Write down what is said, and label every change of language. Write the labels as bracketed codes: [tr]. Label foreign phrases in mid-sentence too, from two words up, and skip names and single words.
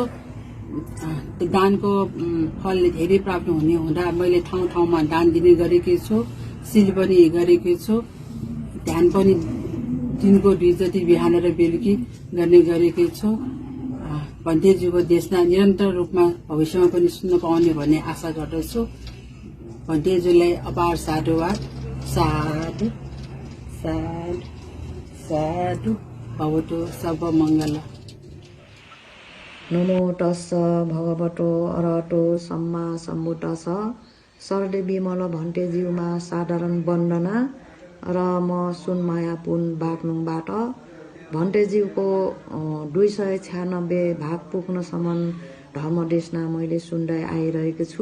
[ne] दानको फल धेरै प्राप्त हुने हुँदा मैले ठाउँ ठाउँमा दान दिने गरेकी छु, शील पनि गरेकी छु, ध्यान पनि दिनको 2 जति बिहान र बेलुकी गर्ने गरेकी छु। भण्डेज्यूको देशना निरन्तर रूपमा भविष्यमा पनि सुन्न पाउने भन्ने आशा गर्दछु। भण्डेज्यूलाई अपार साधुवाद। [pi] साधु साधु साधु भवतु सब मङ्गल। नमो तस्स भगवतो अरहतो सम्मा सम्बुद्धस्स। [ne] शरदे विमल भण्टेज्यूमा साधारण वन्दना र म सुनमाया पुन बागलुङबाट। भण्टेज्यूको 296 भाग पुग्नसम्म धर्मदेशना मैले सुन्दै आइरहेको छु।